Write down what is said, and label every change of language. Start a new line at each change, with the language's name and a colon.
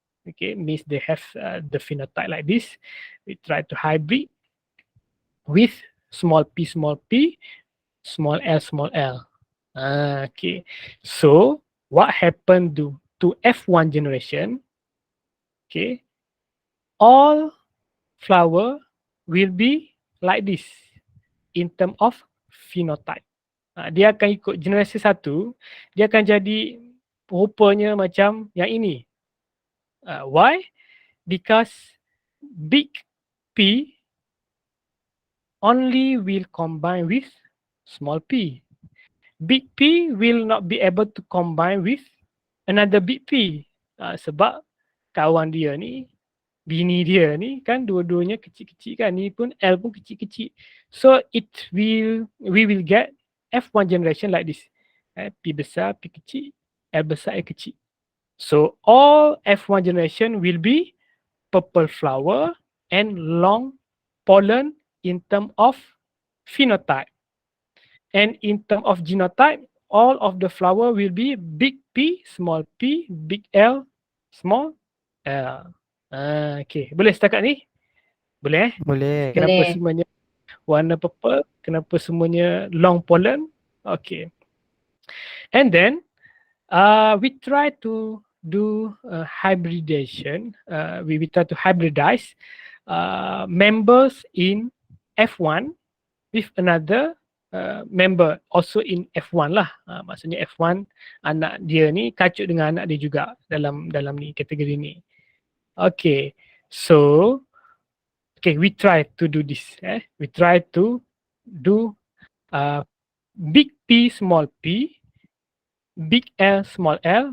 English: Okay, means they have the phenotype like this. We try to hybrid with small p, small l, okay. So what happened to F1 generation? Okay, all flower will be like this in term of phenotype.
Malay: Dia akan ikut generasi satu, dia akan jadi rupanya macam yang ini.
English: Why? Because big P only will combine with small p. Big P will not be able to combine with another big P.
Malay: Sebab kawan dia ni, bini dia ni kan dua-duanya kecil-kecil kan. Ni pun L pun kecil-kecil.
English: So we will get F1 generation like this.
Malay: P besar, P kecil, L besar, L kecil.
English: So all F1 generation will be purple flower and long pollen in term of phenotype. And in term of genotype, all of the flower will be big P, big L, small l.
Malay: Okay, boleh setakat ni? Boleh Boleh. Kenapa Boleh. semuanya warna purple? Kenapa semuanya long pollen? Okay.
English: And then we try to do hybridization. We try to hybridize members in F1 with another member also in F1 lah.
Malay: Maksudnya F1 anak dia ni kacuk dengan anak dia juga dalam ni kategori ni.
English: Okay, so we try to do this. We try to do big P, small p, big L, small l.